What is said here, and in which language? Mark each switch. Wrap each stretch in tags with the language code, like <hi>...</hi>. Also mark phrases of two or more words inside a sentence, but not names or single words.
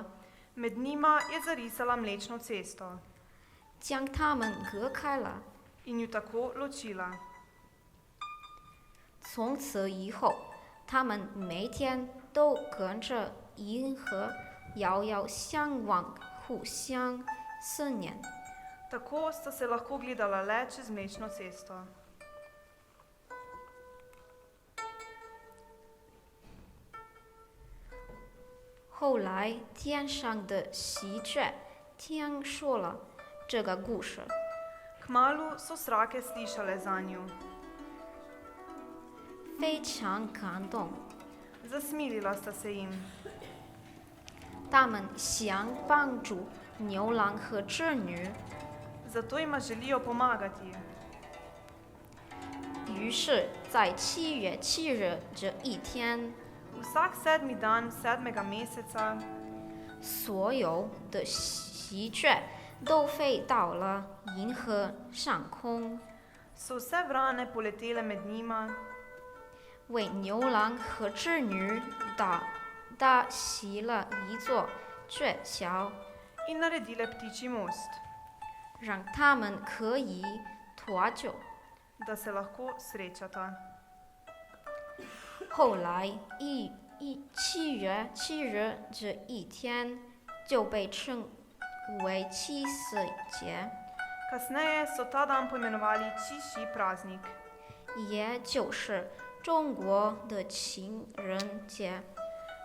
<sl>Med njima je zarisala Mlečno cesto</sl> <zh>将他们隔开了。</zh> <sl>in ju tako ločila.</sl> <zh>从此以后，他们每天都跟着银河遥遥相望，互相思念。</zh> <sl>Tako sta se lahko gledala le čez Mlečno cesto.</sl> <zh>后来，天上的喜鹊听说了这个故事，</zh> <sl>Kmalu so srake slišale za njo.</sl> <zh>非常感动。</zh> <sl>Zasmilila sta se jim.</sl> <zh>他们想帮助牛郎和织女，</zh> <sl>Zato jima želijo pomagati.</sl> <zh>于是，在7月7日这一天，</zh> <sl>Vsak 7. dan 7. meseca</sl> <zh>所有的喜鹊都飞到了银河上空，</zh> <sl>so vse vrane poletele med njima,</sl> <zh>为牛郎和织女搭起了一座鹊桥，</zh> <sl>in naredile ptičji most,</sl> <zh>让他们可以脱臼。</zh> <sl>da se lahko srečata.</sl> <zh>后来7月7日这一天就被称为七夕节，</zh> <sl>Kasneje so ta dan poimenovali Čiši praznik,</sl> <zh>也就是中国的情人节。</zh>